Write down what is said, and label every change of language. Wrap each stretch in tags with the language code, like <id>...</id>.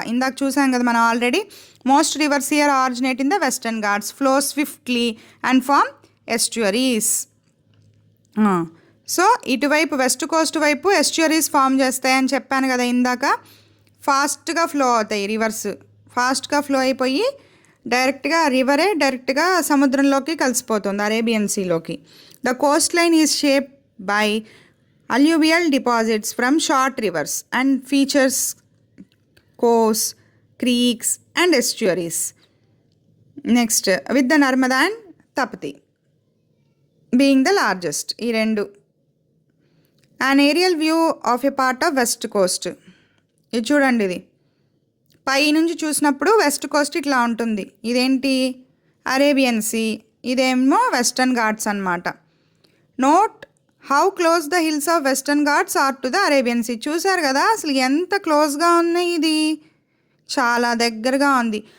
<te>ఇందాక చూసాం కదా మనం already.</te> <en>Most rivers here originate in the Western Ghats, flow swiftly and form estuaries.</en> <te>So ఇటువైపు వెస్ట్ కోస్ట్ వైపు ఎస్ట్యూరీస్ ఫామ్ చేస్తాయని చెప్పాను కదా ఇందాక. ఫాస్ట్గా ఫ్లో అవుతాయి రివర్స్, ఫాస్ట్గా ఫ్లో అయిపోయి డైరెక్ట్గా రివరే డైరెక్ట్గా సముద్రంలోకి కలిసిపోతుంది, Arabian సీలోకి.</te> <en>The coast line is shape by alluvial deposits from short rivers and features coves, creeks and estuaries. Next, with the Narmada and Tapati being the largest.</en> <te>ఈ రెండు.</te> <en>An aerial view of a part of west coast.</en> <te>ఇది చూడండి, ఇది పై నుంచి చూసినప్పుడు west Coast ఇట్లా ఉంటుంది. ఇదేంటి, అరేబియన్ సీ, ఇదేమో వెస్టర్న్ ఘాట్స్ అన్నమాట.</te> <en>Note how close the hills of Western Ghats are to the Arabian sea.</en> <te>చూసారు కదా అసలు ఎంత క్లోజ్గా ఉన్నాయి, ఇది చాలా దగ్గరగా ఉంది.</te>